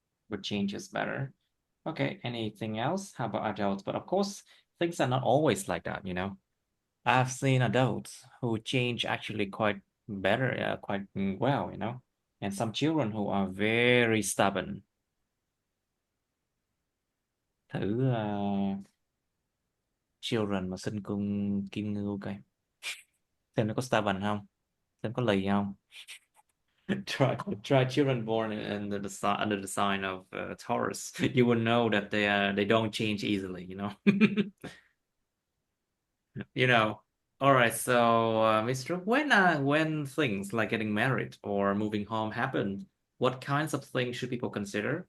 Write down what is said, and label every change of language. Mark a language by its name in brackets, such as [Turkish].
[English] would change is better. Okay, anything else? How about adults? But of course, things are not always like that, you know. I've seen adults who change actually quite better, quite well, you know, and some children who are very stubborn. [Vietnamese] Thử children mà sinh cung kim ngưu coi, xem nó có stubborn không, xem có lì không. [English] Try children born under the sign of Taurus. You will know that they don't change easily, you know. You know. All right, so Mr. When things like getting married or moving home happen, what kinds of things should people consider?